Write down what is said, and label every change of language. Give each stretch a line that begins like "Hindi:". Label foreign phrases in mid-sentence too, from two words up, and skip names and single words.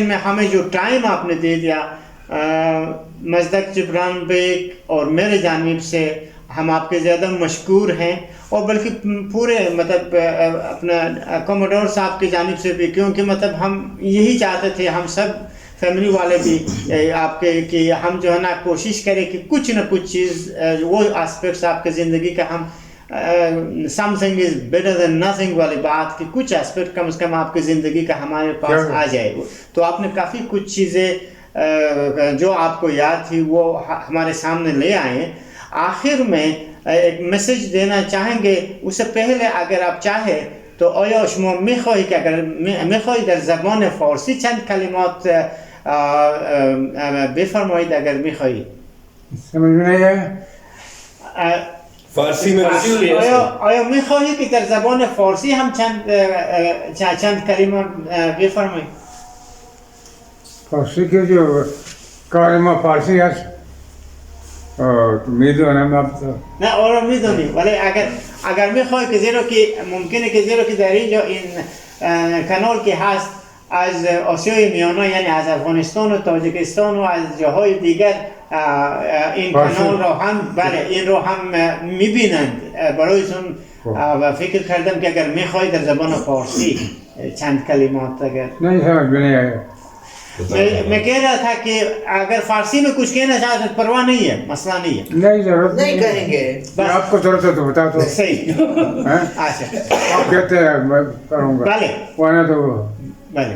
Urdu: میں ہمیں جو ٹائم آپ نے دے دیا، مزدک جبران بیگ اور میرے جانب سے ہم آپ کے زیادہ مشکور ہیں، اور بلکہ پورے مطلب اپنا کموڈور صاحب کی جانب سے بھی، کیونکہ مطلب ہم یہی چاہتے تھے، ہم سب فیملی والے بھی آپ کے، کہ ہم جو ہے نا کوشش کریں کہ کچھ نہ کچھ چیز وہ ایسپیکٹس آپ کے زندگی کا ہم
English: something is better than nothing
Urdu: والی بات، کہ کچھ ایسپیکٹ کم سے کم آپ کی زندگی کا ہمارے پاس آ جائے. تو آپ نے کافی کچھ چیزیں جو آپ کو یاد تھی وہ ہمارے سامنے لے آئے. آخر میں ایک میسج دینا چاہیں گے، اس سے پہلے اگر آپ چاہیں
Persian: تو آیا شما میخواهی که اگر میخواهی در زبان فارسی چند کلمات بفرمایید اگر میخواهی؟
Urdu: سمجھ میں نہیں ہے؟ فارسی میں
Persian: آیا میخواهی که در زبان فارسی هم چند کلمات بفرمایید؟
Urdu: فارسی کے جو کلمہ فارسی ہے میدونم اب
Persian: نه آره میدونی، ولی اگر میخوای که زیرا که ممکنه که زیرا که در اینجا این کانال که هست از آسیای میانه، یعنی از افغانستان و تاجیکستان و از جاهای دیگر این کانال را هم این رو هم میبینند. برایشون فکر کردم که اگر میخوای در زبان فارسی چند کلمات اگر
Urdu: نہیں سمجھ میں نہیں آیا. میں کہہ رہا تھا کہ اگر فارسی میں کچھ کہنا چاہتے ہیں پرواہ نہیں ہے، مسئلہ نہیں ہے. نہیں ضرورت نہیں کہیں گے. آپ کو ضرورت ہے تو بتا دو. صحیح. اچھا آپ کہتے ہیں میں کروں گا. بھلے ورنہ تو بھلے